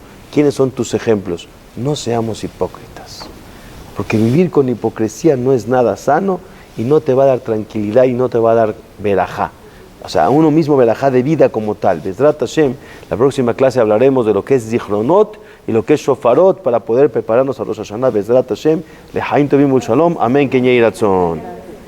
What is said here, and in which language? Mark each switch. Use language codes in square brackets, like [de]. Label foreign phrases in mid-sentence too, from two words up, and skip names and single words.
[es] ¿Quiénes son tus ejemplos? No seamos hipócritas, porque vivir con hipocresía no es nada sano y no te va a dar tranquilidad y no te va a dar verajá. O sea, uno mismo verajá de vida como tal. [he] בעזרת השם, [es] la próxima clase hablaremos de lo que es zichronot y lo que es shofarot para poder prepararnos a Rosh Hashanah. [he] בעזרת השם לחיים טובים ולשלום, אמן כן יהי רצון.